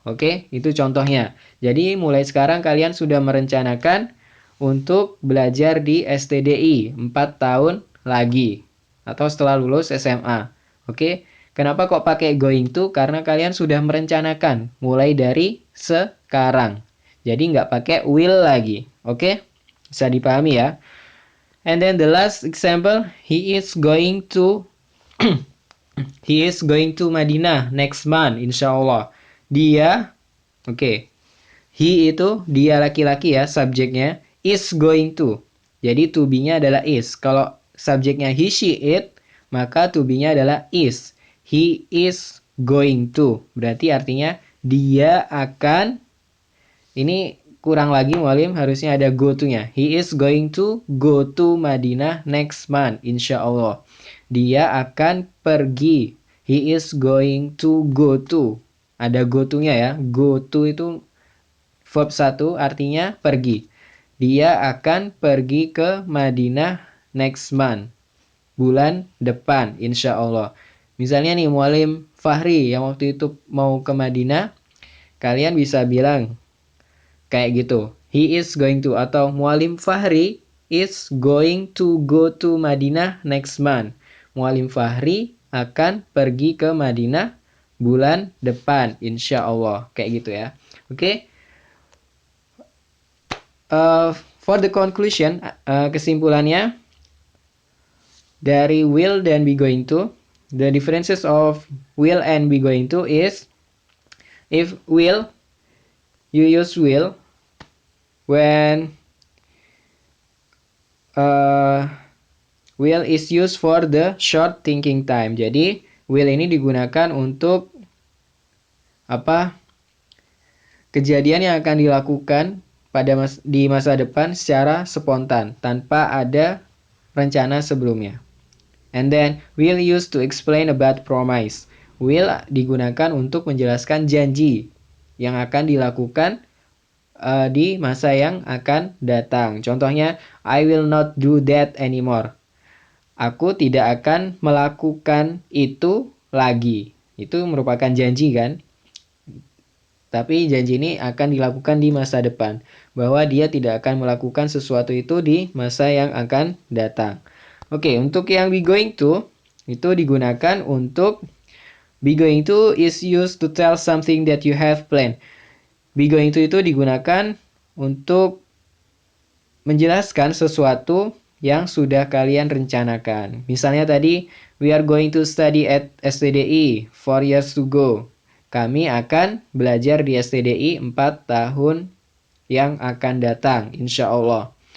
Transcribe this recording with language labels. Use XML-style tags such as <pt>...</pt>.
<id>Oke, itu contohnya. Jadi mulai sekarang kalian sudah merencanakan untuk belajar di STDI 4 tahun lagi atau setelah lulus SMA. Oke, Kenapa kok pakai going to? Karena kalian sudah merencanakan mulai dari sekarang. Jadi nggak pakai will lagi. Oke? Bisa dipahami ya.</id> <en>And then the last example, he is going to he is going to Madinah next month, insya Allah.</en> <id>Dia, oke. He itu dia laki-laki ya, subjeknya.</id> <en>Is going to.</en> <id>Jadi to be-nya adalah is. Kalau subjeknya he, she, it, maka to be-nya adalah is.</id> <en>He is going to.</en> <id>Berarti artinya dia akan, ini kurang lagi mualim, harusnya ada go to-nya.</id> <en>He is going to go to Madinah next month, insya Allah.</en> <id>Dia akan pergi.</id> <en>He is going to go to.</en> <id>Ada go to-nya ya. Go to itu verb 1 artinya pergi. Dia akan pergi ke Madinah</id> <en>next month.</en> <id>Bulan depan, insya Allah. Misalnya nih, mualim Fahri yang waktu itu mau ke Madinah, kalian bisa bilang kayak gitu.</id> <en>He is going to,</en> <id>atau</id> <en>mualim Fahri is going to go to Madinah next month.</en> <id>Mualim Fahri akan pergi ke Madinah bulan depan, insya Allah. Kayak gitu ya. Oke.</id> <en>For the conclusion,</en> <id>kesimpulannya dari will dan be going to,</id> <en>the differences of will and be going to is, if will, you use will when will is used for the short thinking time.</en> <id>Jadi will ini digunakan untuk apa? Kejadian yang akan dilakukan di masa depan secara spontan tanpa ada rencana sebelumnya.</id> <en>And then will used to explain about promise.</en> <id>Will digunakan untuk menjelaskan janji yang akan dilakukan di masa yang akan datang.</id> <en>Contohnya, I will not do that anymore.</en> <id>Aku tidak akan melakukan itu lagi. Itu merupakan janji kan? Tapi janji ini akan dilakukan di masa depan. Bahwa dia tidak akan melakukan sesuatu itu di masa yang akan datang. Oke, untuk yang be going to, itu digunakan untuk,</id> <en>be going to is used to tell something that you have planned.</en> <id>Be going to itu digunakan untuk menjelaskan sesuatu yang sudah kalian rencanakan. Misalnya tadi,</id> <en>we are going to study at STDI 4 years to go.</en> <id>Kami akan belajar di STDI 4 tahun yang akan datang, insya Allah.</id>